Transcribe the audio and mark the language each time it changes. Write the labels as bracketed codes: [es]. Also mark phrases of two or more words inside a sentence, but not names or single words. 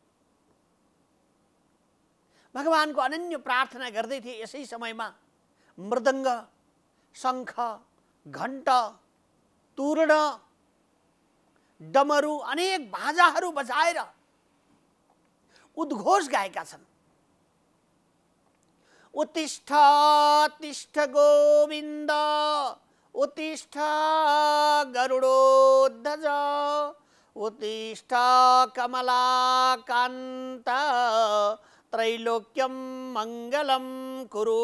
[ne] भगवानको अनन्य प्रार्थना गर्दै थिए। यसै समयमा मृदङ्ग, शङ्ख, घण्ट, तूर्ण, डमरू अनेक बाजाहरू बजाएर उद्घोष गाएका छन्। [sa] उत्तिष्ठ तिष्ठ गोविन्द, उत्तिष्ठ गरुडोध्वज, उत्तिष्ठ कमलाकान्त, त्रैलोक्यं मङ्गलं कुरु।